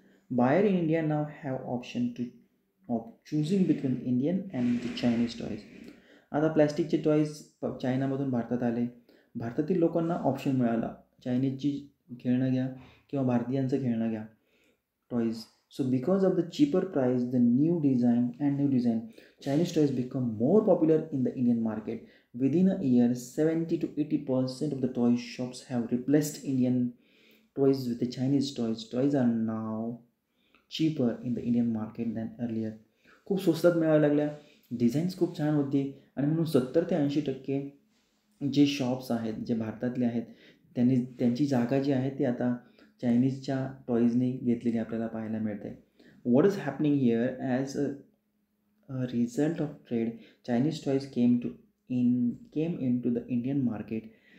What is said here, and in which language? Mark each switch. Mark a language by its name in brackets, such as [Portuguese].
[English] Buyer in India now have option of choosing between Indian and the Chinese toys. [Marathi] आता प्लॅस्टिकचे toys चायनामधून भारतात आले. भारतातील लोकांना ऑप्शन मिळाला, चायनीजची खेळणं घ्या किंवा भारतीयांचं खेळणं घ्या, toys. [English] So because of the cheaper price, the new design Chinese toys become more popular in the Indian market. Within a year, 70 to 80% of the toy shops have replaced Indian toys with the Chinese toys. Toys are now cheaper in the Indian market than earlier. [Marathi] खूप स्वस्तात मिळायला लागल्या, designs खूप छान होती आणि म्हणून 70 ते 80% जे शॉप्स आहेत, जे भारतातले आहेत, त्यांची जागा जी आहे ती आता चायनीजच्या टॉईजने घेतलेली आपल्याला पाहायला मिळते. [English] What is happening here, as a result of trade, Chinese toys came in to the Indian market.